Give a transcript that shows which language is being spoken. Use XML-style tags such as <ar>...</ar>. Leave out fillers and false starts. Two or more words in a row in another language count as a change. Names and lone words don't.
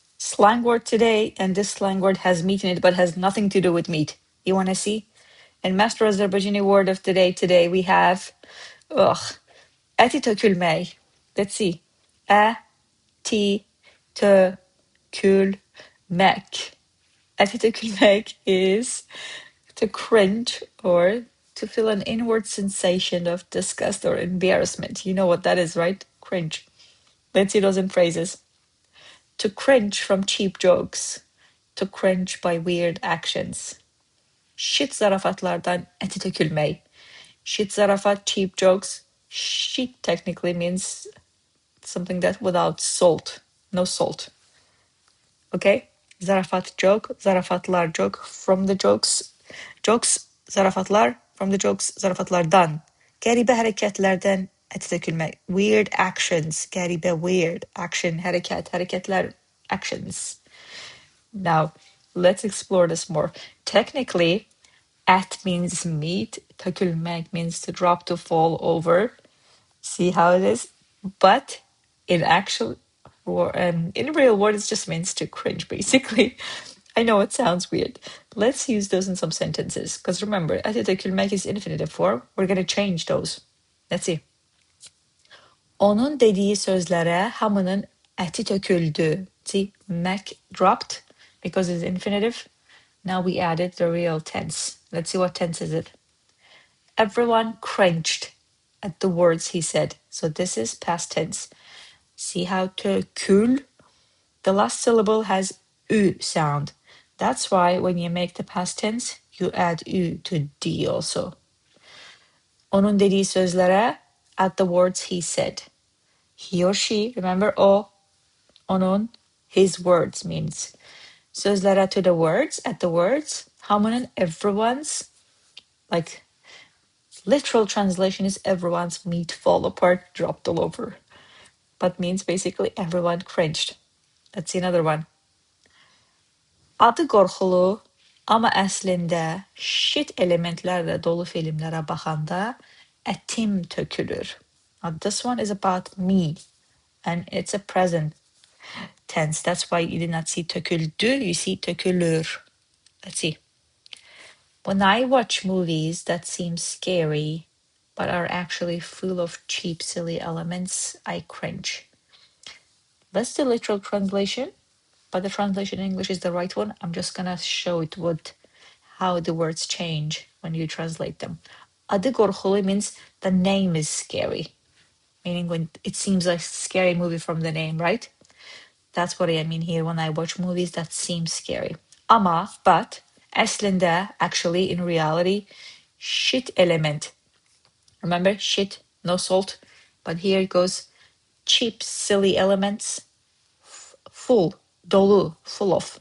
<en>slang word today, and this slang word has meat in it, but has nothing to do with meat. You want to see? And master Azerbaijani word of today we have,</en> <az>ЭTİ TÖKÜLMÄK.</az> <en>Let's see.</en> <az>ЭTİ TÖKÜLMÄK. ЭTİ TÖKÜLMÄK</az> <en>is to cringe or to feel an inward sensation of disgust or embarrassment. You know what that is, right? Cringe. Let's see those in phrases. To cringe from cheap jokes. To cringe by weird actions.</en> <az>Shit zarafatlardan eti tökülmek. Shit zarafat,</az> <en>cheap jokes. Shit technically means something that without salt. No salt. Okay? Zarafat joke, zarafatlar joke, from the jokes. Jokes, zarafatlar, from the jokes,</en> <az>zarafatlardan. Qəribə hərəkətlərdən eti tökülmək.</az> <en>Weird actions. Qəribə, weird. Action, hərəkətlər, actions. Now, let's explore this more. Technically, at means meat. Tökülmek means to drop, to fall over. See how it is? But in real world, it just means to cringe, basically. I know it sounds weird. Let's use those in some sentences. Because remember,</en> <az>eti tökülmek</az> <en>is infinitive form. We're going to change those. Let's see.</en> <az>Onun dediyi sözlərə hamının əti töküldü.</az> <en>See, mek dropped because it's infinitive. Now we added the real tense. Let's see what tense is it. Everyone cringed at the words he said. So this is past tense. See how tökül, the last syllable has ü sound. That's why when you make the past tense, you add ü to d also.</en> <az>Onun dediyi sözlərə,</az> <en>at the words he said. He or she, remember o, onun, his words means. Sözlərə, to the words, at the words. Hamının, everyone's, like literal translation is everyone's meat fall apart, dropped all over. But means basically everyone cringed. Let's see another one.</en> <az>Adı qorxulu, amma əslində shit elementlərlə dolu filmlərə baxanda ətim tökülür.</az> <en>Now this one is about me and it's a present tense. That's why you did not see töküldü, you see tökülür. Let's see. When I watch movies that seem scary but are actually full of cheap, silly elements, I cringe. That's the literal translation, but the translation in English is the right one. I'm just gonna show it how the words change when you translate them.</en> <az>Adı qorxulu</az> <en>means the name is scary, meaning when it seems like a scary movie from the name, right? That's what I mean here when I watch movies that seem scary. Amma, but, əslində, actually, in reality,</en> <az>shit element.</az> <en>Remember, shit, no salt, but here it goes, cheap, silly elements, full, dolu, full of.</en>